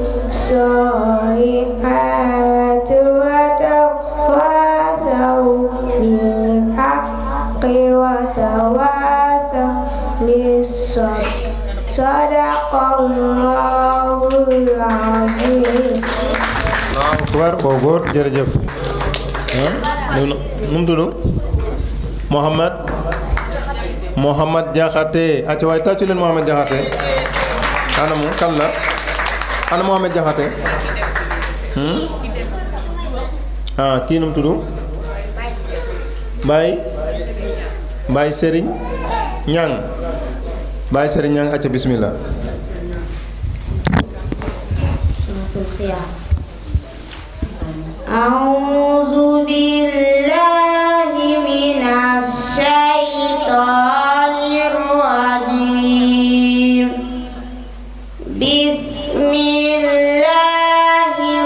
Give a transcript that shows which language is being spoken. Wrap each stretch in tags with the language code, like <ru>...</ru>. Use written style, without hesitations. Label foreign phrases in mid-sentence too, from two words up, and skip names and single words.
<ar>الصالحات وتواصوا بالحق وتواصوا بالصبر صدق الله العظيم. الله أكبر</ar> <wo>waaw góor jërëjëf nu mu tudd Mohamed Jaxate acca waaye tàccu leen Mohamed Jaxate ana mu kan la ana Mohamed Jaxate kii nu mu tudd Baye Serigne Ñang Baye Serigne Ñang acca bismillah</wo> <ar>أعوذ بالله من الشيطان الرجيم بسم الله</ar>